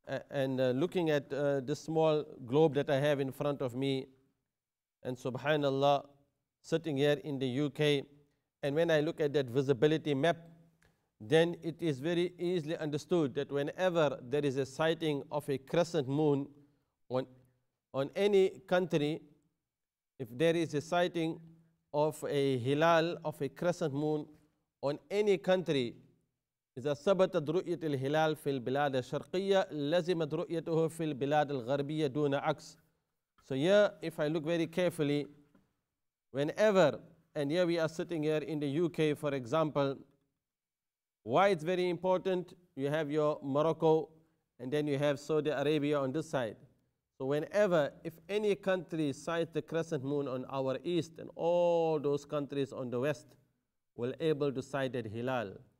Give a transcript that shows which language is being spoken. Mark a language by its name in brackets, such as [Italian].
[English] And looking at this small globe that I have in front of me, and subhanallah, sitting here in the UK, and when I look at that visibility map, then it is very easily understood that whenever there is a sighting of a crescent moon on any country, if there is a sighting of a hilal, of a crescent moon on any country, [Arabic] إذا ثبتت رؤية الهلال في البلاد الشرقية لزمت رؤيته في البلاد الغربية دون عكس. [English] So here, if I look very carefully, whenever, and here we are sitting here in the UK, for example, why it's very important, you have your Morocco, and then you have Saudi Arabia on this side. So whenever, if any country sights the crescent moon on our east, and all those countries on the west will able to sight that hilal.